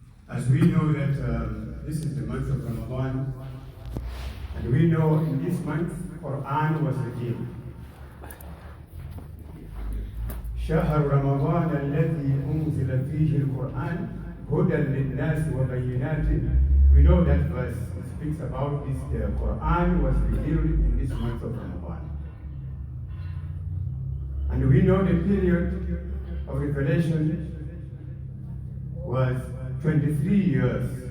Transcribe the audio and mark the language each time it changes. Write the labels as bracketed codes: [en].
[en] As we know that this is the month of Ramadan, and we know in this month Quran was revealed. [ar] شهر رمضان الذي أنزل فيه القرآن هدى للناس وبينات. [en] We know that verse speaks about this. The Quran was revealed in this month of Ramadan, and we know the period of revelation was 23 years.